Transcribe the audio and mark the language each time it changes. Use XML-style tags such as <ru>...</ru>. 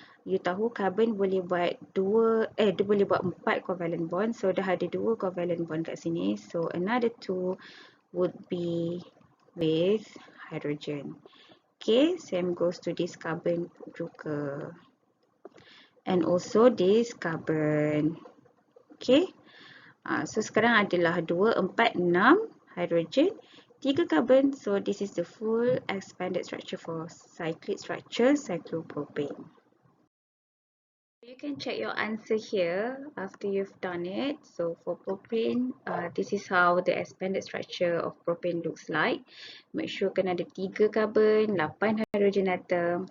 <ms>You tahu carbon boleh buat dia boleh buat 4 covalent bond. So dah ada 2 covalent bond kat sini.</ms> <en>So another 2 would be with hydrogen. Okay, same goes to this carbon juga. And also this carbon. Okay.</en> <ms>So sekarang adalah 2, 4, 6 hydrogen, 3 carbon.</ms> <en>So this is the full expanded structure for cyclic structure, cyclopropane. You can check your answer here after you've done it. So for propane, this is how the expanded structure of propane looks like. Make sure</en> <ms>kena ada</ms> <en>3 carbon, 8 hydrogen atom.</en>